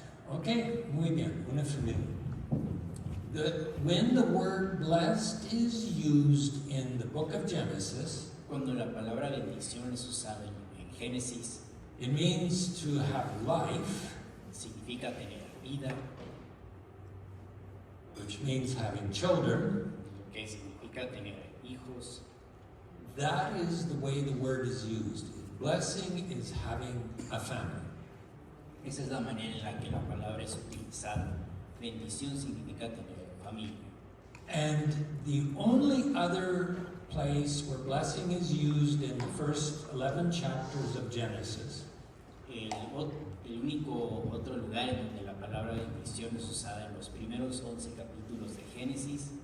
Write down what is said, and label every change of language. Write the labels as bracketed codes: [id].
[es] Okay, muy bien, una familia. [en] When the word blessed is used in the book of Genesis, [es] Cuando la palabra bendición es usada en Génesis, [en] it means to have life, [es] significa tener vida, [en] which means having children. [es] que significa tener hijos. [en] That is the way the word is used. Blessing is having a family. [es] Esa es la manera en la que la palabra es utilizada. Bendición significa tener familia. [en] And the only other place where blessing is used in the first 11 chapters of Genesis [es] El único otro lugar en donde la palabra bendición es usada en los primeros 11 capítulos de Génesis